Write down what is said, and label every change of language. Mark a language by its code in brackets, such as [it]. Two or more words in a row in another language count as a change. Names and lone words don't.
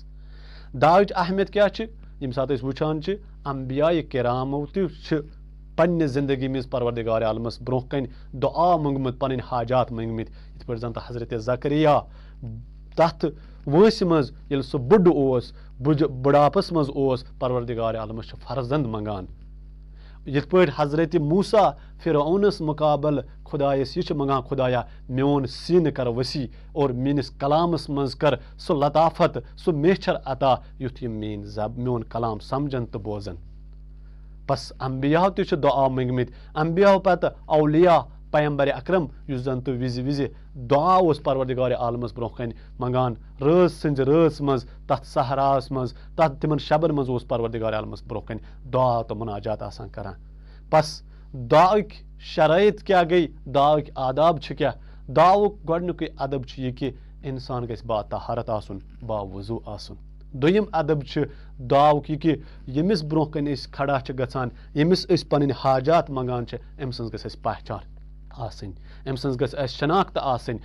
[ks] دعاچ اہمیت کیا یم سات وچان انبیاء کرامو تہ پنہ زندگی مز پروردگار عالمس برہ کن دعا منگمت پنن حاجات منگمت یت پہ زن حضرت زکریا تتھ وٲنٛسہِ مز ییٚلہِ سُہ بُڈٕ اوس بُڈاپس مز اوس پروردگار عالمس فرزند منگان. یت پہ حضرت موسیٰ فرعونس مقابل خدایس یہ منگان خدایا میون سینہ کر وسیع اور میٲنس کلامس مز کر سُہ لطافت سُہ میچھر عطا یُتھ یہ میون کلام سمجھن تو بوزن. بس انبیاء تہ دعا منگمت انبیاء پتہ اولیاء پیمبر اکرم یس زن تو وز دعا اس پروردگار عالمس برہ کن منگان رٲژ سٕنٛزِ رٲژ مز تتھ صحراس مز تتھ تمن شبن مز اوس پروردگار عالمس برہ کن دعا تو مناجات آسان کران. بس دعاک شرائط کیا گئی دعاک آداب کیا دعاؤک گۄڈنیُکُے ادب یہ کہ انسان گژھِ با طہارت آسن با وضوٗ آسن. دوٚیِم ادب دعاؤک یہ کہ ییٚمِس برونٛہہ کن کھڑا گژھان ییٚمِس پنٕنۍ حاجات منگان أمۍ سٕنٛز گژھِ اَسہِ پہچان آسٕنۍ أمۍ سٕنٛز گژھِ اَسہِ شناخت آسٕنۍ.